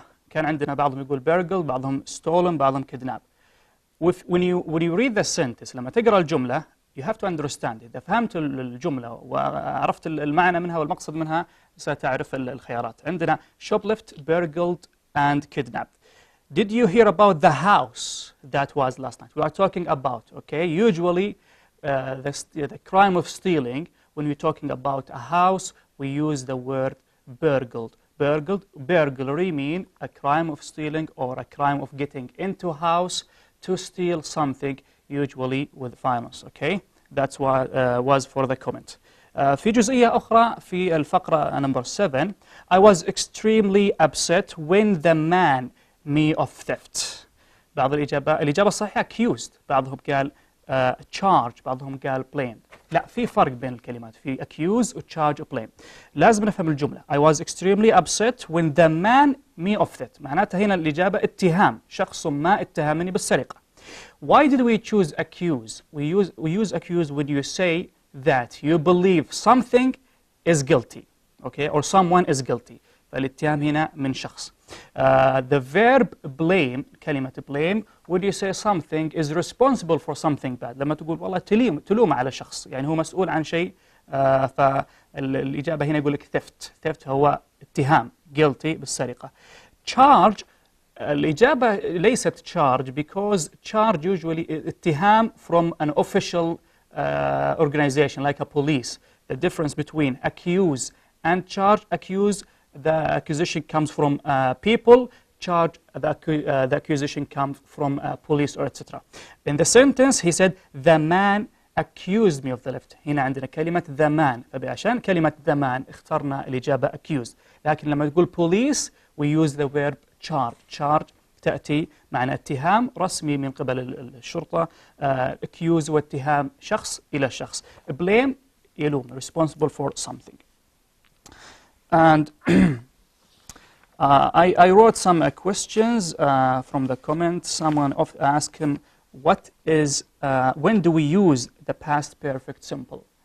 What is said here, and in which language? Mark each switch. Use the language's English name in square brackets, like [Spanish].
[Arabic] كان عندنا بعضهم يقول burgled، بعضهم stolen، بعضهم kidnap. [English] when you read the sentence، [Arabic] لما تقرأ الجملة [English] you have to understand. [Arabic] إذا فهمت الجملة وعرفت المعنى منها والمقصد منها ستعرف الخيارات. عندنا shoplift، burgled [English] and kidnapped. Did you hear about the house that was last night? We are talking about, okay, usually the crime of stealing, when we're talking about a house, we use the word burgled. Burglary mean a crime of stealing or a crime of getting into a house to steal something, usually with violence, okay? That's what was for the comment. [Arabic] في جزئية أخرى في الفقرة number 7. [English] I was extremely upset when the man me of theft. [Arabic] بعض الإجابة الصحيحة accused. بعضهم قال charge، بعضهم قال blame. لا، في فرق بين الكلمات، في accuse و charge و blame. لازم نفهم الجملة. [English] I was extremely upset when the man me of theft. [Arabic] معناتها هنا الإجابة اتهام، شخص ما اتهمني بالسرقة. [English] Why did we choose accuse? We use accuse when you say that you believe something is guilty, okay, or someone is guilty. [Arabic] فالاتهام هنا من شخص. [English] The verb blame، كلمة blame, when you say something is responsible for something bad. [Arabic] لما تقول والله تلوم على شخص، يعني هو مسؤول عن شيء، فالإجابة هنا يقول لك theft هو اتهام guilty بالسرقة. [English] Charge، [Arabic] الإجابة ليست [English] charge because charge usually اتهام from an official organization like a police. The difference between accuse and charge, accuse, the accusation comes from people, charge, the accusation comes from police or etc. In the sentence he said the man accused me of the theft. [Arabic] هنا عندنا كلمة the man، فعشان كلمة the man اخترنا الإجابة accused. لكن لما تقول [English] police we use the verb charge. [Arabic] charge تأتي معنى اتهام رسمي من قبل الشرطة. accuse واتهام شخص إلى شخص. [English] blame يلوم، responsible for something. And I wrote some questions from the comments. Someone asked him, what is, when do we use the past perfect simple?